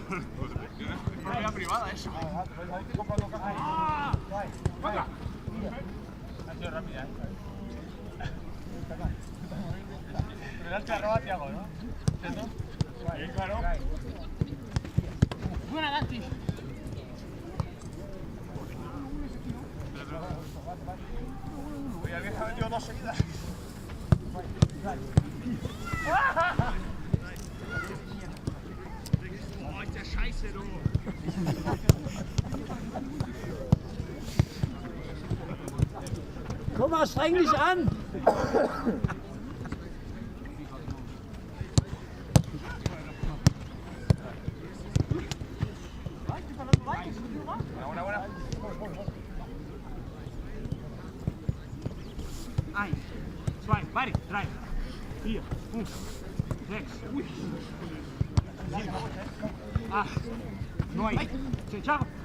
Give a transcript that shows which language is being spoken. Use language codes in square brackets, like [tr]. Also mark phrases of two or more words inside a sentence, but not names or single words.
[es] Es propiedad privada eso. Ha sido rápida, Pero el arroba Tiago, ¿no? ¿Cierto? Había metido dos seguidas. [de] Oh, ist der Scheiße, du! Komm mal, streng dich an! Eins, zwei, beide, drei, vier, fünf, sechs, sieben, acht, neun, 10, ciao!